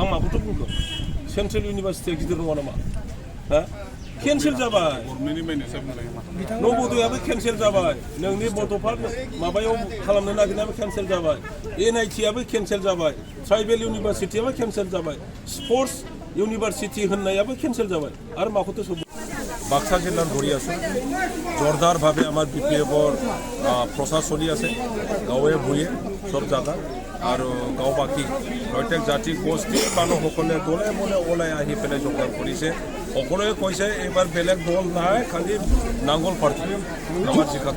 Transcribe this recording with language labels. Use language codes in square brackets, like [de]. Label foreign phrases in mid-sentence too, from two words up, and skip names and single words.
[brx] आं माखौथ' बुंगोन सेन्ट्रेल इउनिभार्सिटिया गिदिर नङा नामा हा केन्सेल जाबाय नवोदयाबो केन्सेल जाबाय नोंनि बड'फा माबायाव खालामनो नागिरनायाबो केन्सेल जाबाय NIT आबो केन्सेल जाबाय ट्राइबेल इउनिभार्सिटियाबो केन्सेल जाबाय स्पर्ट्स इउनिभार्सिटि होननायाबो केन्सेल जाबाय आरो माखौथ' [as] सब বাক্সা জিলার ভরি আছে জোরদারভাবে আমার BPFৰ প্ৰচাৰ চলি আছে গাঁৱে ভূঞে সব জায়গা আৰু গাঁও বাকী প্ৰত্যেক জাতি গোষ্ঠীৰ মানুহসকলে দলে বলে ওলাই আহি পেলাই যোগদান কৰিছে সকলোৱে কৈছে এইবাৰ বেলেগ দল নাই খালি নাঙ্গল পাৰ্টি আমাৰ জিকাটো